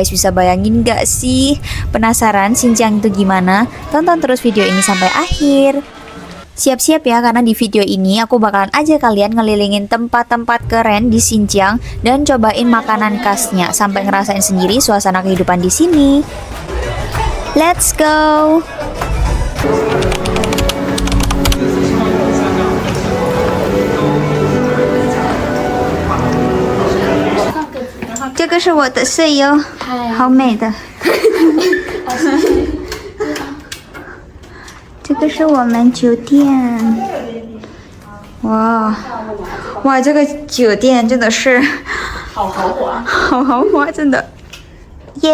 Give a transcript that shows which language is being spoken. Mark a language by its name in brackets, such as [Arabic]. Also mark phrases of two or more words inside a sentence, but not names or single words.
[Indonesian] Bisa bayangin gak sih? Penasaran Xinjiang itu gimana? Tonton terus video ini sampai akhir. Siap-siap ya, karena di video ini aku bakalan ajak kalian ngelilingin tempat-tempat keren di Xinjiang dan cobain makanan khasnya sampai ngerasain sendiri suasana kehidupan di sini. [English] Let's go. [Indonesian] Ini adalah [Chinese] 我的舍友，好美的。这个是我们酒店，哇，这个酒店真的是好豪华，好豪华，真的，耶！